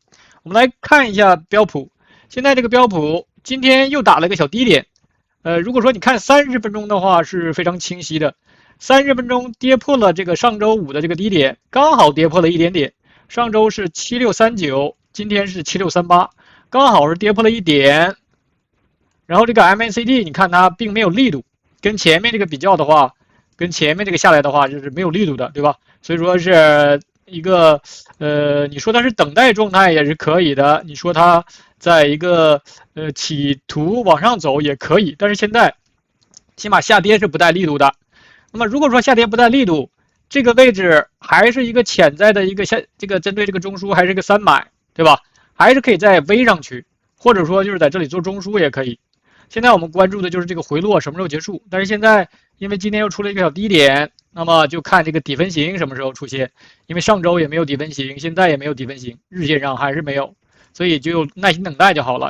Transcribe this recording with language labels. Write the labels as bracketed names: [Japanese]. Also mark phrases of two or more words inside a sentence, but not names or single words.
[Chinese] 我們來看一下標普，現在這個標普今天又打了一個小低點，如果說你看30分鐘的話是非常清晰的，30分鐘跌破了這個上周五的這個低點，剛好跌破了一點點，上周是7639，今天是7638。剛好是跌破了一點，然後這個 MACD 你看它並沒有力度，跟前面這個比較的話， 跟前面这个下來的話就是沒有力度的，對吧？所以說是一個你說它是等待狀態也是可以的，你說它在一個企圖往上走也可以，但是現在起碼下跌是不帶力度的。那麼如果說下跌不帶力度，這個位置還是一個潛在的一個這個針對這個中樞還是一個3買，對吧？還是可以再微上去，或者說就是在這裡做中樞也可以。現在我們關注的就是這個回落什麼時候結束，但是現在因為今天又出了一個小低點，那麼就看這個底分型什麼時候出現，因為上周也沒有底分型，現在也沒有底分型，日線上還是沒有，所以就耐心等待就好了。